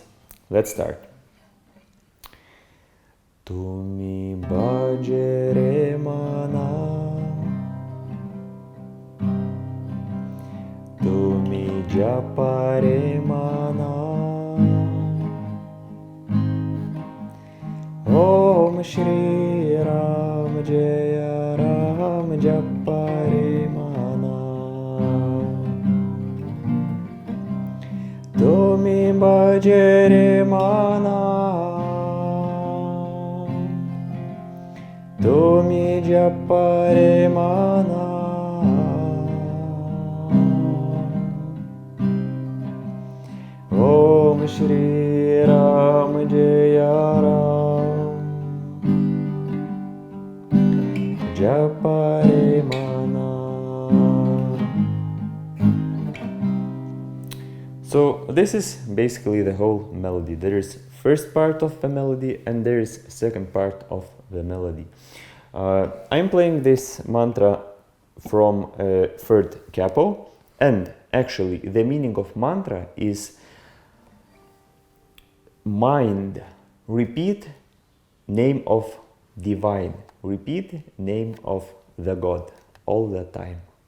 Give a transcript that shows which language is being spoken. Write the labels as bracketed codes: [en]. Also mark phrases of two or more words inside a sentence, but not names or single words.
[en] Let's start. [bn] তুমি ভজ রে মন, তুমি জপ রে মন, ওম শ্রী রাম জয় রাম, জপ রে মন, তুমি ভজ রে মন, তুমি জপ রে মন, ওম শ্রী রাম জয় রাম, জপ রে মন. [en] So this is basically the whole melody. There is first part of the melody and there is second part of the melody. I'm playing this mantra from third capo, and actually the meaning of mantra is mind, repeat name of divine, repeat name of the God all the time.